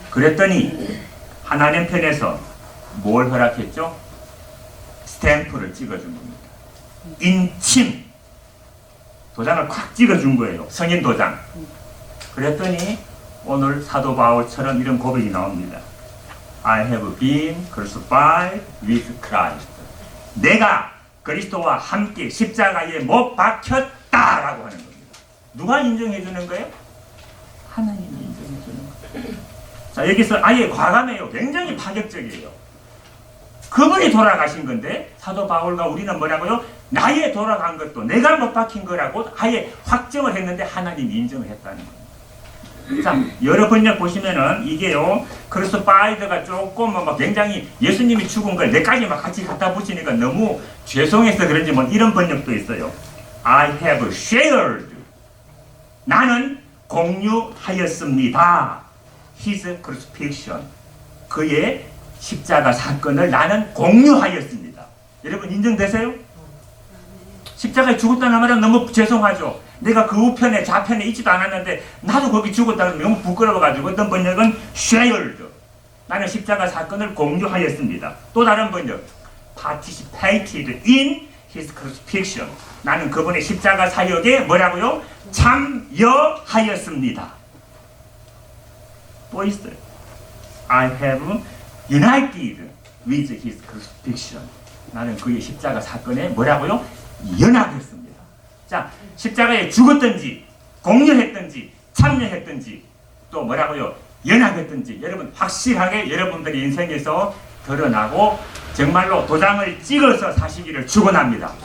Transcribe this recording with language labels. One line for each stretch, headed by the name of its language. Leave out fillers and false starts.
Korean: 그랬더니 하나님 편에서 뭘 허락했죠? 스탬프를 찍어준 겁니다. 인침 도장을 콱 찍어준 거예요. 성인 도장. 그랬더니 오늘 사도 바울처럼 이런 고백이 나옵니다.
English: I have been crucified with Christ.
Korean: 내가 그리스도와 함께 십자가에 못 박혔다라고 하는 겁니다. 누가 인정해 주는 거예요? 하나님이 인정해 주는 거예요. 자, 여기서 아예 과감해요. 굉장히 파격적이에요. 그분이 돌아가신 건데 사도 바울과 우리는 뭐라고요? 나의 돌아간 것도 내가 못 박힌 거라고 아예 확정을 했는데 하나님이 인정을 했다는 거예요. 자, 여러 번역 보시면은 이게요, 크루시파이드가 조금 뭐 굉장히 예수님이 죽은 걸 내까지 막 같이 갖다 붙이니까 너무 죄송해서 그런지 뭐 이런 번역도 있어요.
English: I have shared.
Korean: 나는 공유하였습니다.
English: His crucifixion.
Korean: 그의 십자가 사건을 나는 공유하였습니다. 여러분 인정되세요? 십자가에 죽었다는 말은 너무 죄송하죠. 내가 그 우편에 좌편에 있지도 않았는데 나도 거기 죽었다는 너무 부끄러워가지고 어떤 번역은 shared. 나는 십자가 사건을 공유하였습니다. 또 다른 번역
English: participated in his crucifixion.
Korean: 나는 그분의 십자가 사역에 뭐라고요? 참여하였습니다. 또 있어요.
English: I have united with his crucifixion.
Korean: 나는 그의 십자가 사건에 뭐라고요? 연합했습니다. 자, 십자가에 죽었든지 공유했든지 참여했든지 또 뭐라고요? 연합했든지 여러분 확실하게 여러분들의 인생에서 드러나고 정말로 도장을 찍어서 사시기를 축원합니다.